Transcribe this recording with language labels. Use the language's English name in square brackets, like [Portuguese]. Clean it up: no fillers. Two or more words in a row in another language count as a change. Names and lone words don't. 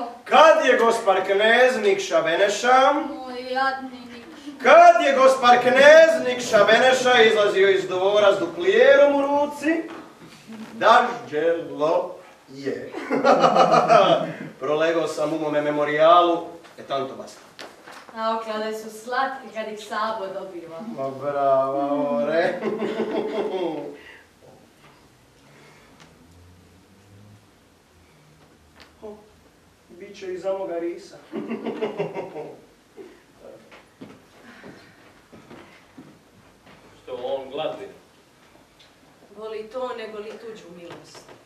[Croatian] Kad je gospar knez Nikša Beneša, Moj jadni Nikša. kad je gospar knez Nikša Beneša izlazio iz dvora s duplijerom u ruci, dažđelo je. Prolegao sam u mome memorijalu, [Italian] tanto basta. [Croatian] A oklade su slatki kad ih Savo dobiva. Ma brava, ore. Biće i za moga risa. Što on gladni? Voli to nego li tuđu milost.